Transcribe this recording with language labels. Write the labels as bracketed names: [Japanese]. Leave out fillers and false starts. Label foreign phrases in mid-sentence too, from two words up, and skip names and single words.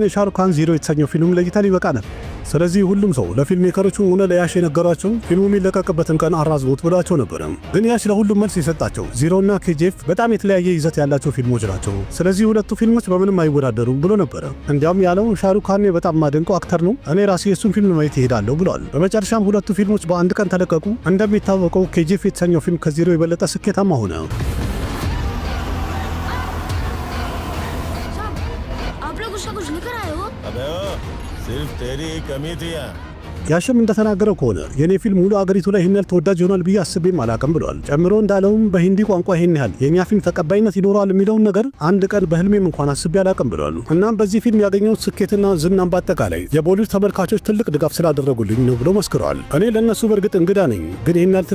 [Amharic] የሻሩካን ዚሮ የተሰኘው ፊልም ለእይታ ሊበቃ ነበር። ስለዚህ ሁሉም ሰው ለፊልም ሜከሮቹ ሆነ ለያሽ የነገሯቸው ፊልሙ የሚለቀቅበትን ቀን አራዝቦት ብሏቸው ነበር። ግን ያሽ ለሁሉም መልስ የሰጣቸው ዚሮና ኬጂኤፍ በጣም የተለያየ ይዘት ያላቸው ፊልሞች ናቸው። ስለዚህ ሁለቱ ፊልሞች በምንም አይወዳደሩም ብሎ ነበር። እንዲያውም ያለው ሻሩካን በጣም ማደንቀው አክተር ነው፣ እኔ ራሴ የሱን ፊልም ማየት ይሄዳለሁ ብሏል። በመጨረሻም ሁለቱ ፊልሞች በአንድ ቀን ተለቀቁ። እንደሚታወቀው ኬጂኤፍ የተሰኘው ፊልም ከዚሮ የበለጠ ስኬታማ ሆነ። [Hindi] सिर्फ तेरी कमी थी। [Amharic] ያሽም እንደተናገረው ከሆነ የኔ ፊልም ሙሉ አገሪቱ ላይ ይህን ያህል ተወዳጅ ይሆናል ብዬ አስቤም አላውቅም ብሏል። ጨምሮ እንዳለውም በሂንዲ ቋንቋ ይህን ያህል የኛ ፊልም ተቀባይነት ይኖረዋል የሚለውን ነገር አንድ ቀን በህልሜም እንኳን አስቤ አላውቅም ብሏል። እናም በዚህ ፊልም ያገኘው ስኬትና ዝናም በአጠቃላይ የቦሊውድ ተመልካቾች ትልቅ ድጋፍ ስላደረጉልኝ ነው ብሎ መስክረዋል። እኔ ለነሱ በእርግጥ እንግዳ ነኝ፣ ግን ይህን ያህል